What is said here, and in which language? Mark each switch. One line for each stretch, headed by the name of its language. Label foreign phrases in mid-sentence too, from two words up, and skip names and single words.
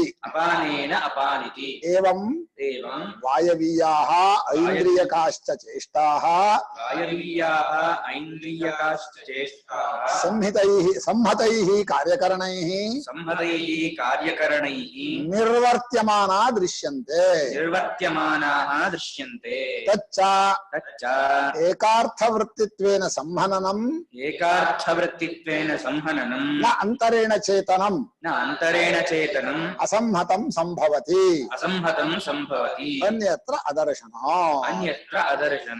Sanskrit: ಅಪಾನೇನ ಅಪಾನಿತಿ. ಏವಂ ಏವಂ ವಾಯವೀಯಾಃ ಐಂದ್ರಿಯಕಾಶ್ಚ ಚೇಷ್ಟಾಃ, ವಾಯವೀಯಾಃ ಐಂದ್ರಿಯಕಾಶ್ಚ ಚೇಷ್ಟಾಃ ಸಂಹತೈಃ ಕಾರ್ಯಕರಣೈಃ ಸಂಹತೈಃ ಕಾರ್ಯಕರಣೈಃ ನಿರ್ವರ್ತ್ಯಮಾನಾ ದೃಶ್ಯಂತೆ. ನಿರ್ವರ್ತ್ಯಮಾನಾಃ ದೃಶ್ಯಂತೆ. ತಚ್ಚ ಏಕಾರ್ಥವೃತ್ತಿತ್ವೇನ ಸಂಹನನಂ, ಏಕಾರ್ಥವೃತ್ತಿತ್ವೇನ ಸಂಹನನಂ ನ ಅಂತರೇಣ ಚೇತನಂ, ನ ಅಂತರೇಣ ಚೇತನಂ ಅಸಂಹತಂ ಸಂಭವತಿ, ಅಸಂಹತಂ ಸಂಭವತಿ, ಅನ್ಯತ್ರ ಅದರ್ಶನ. ಅನ್ಯತ್ರ ಅದರ್ಶನ.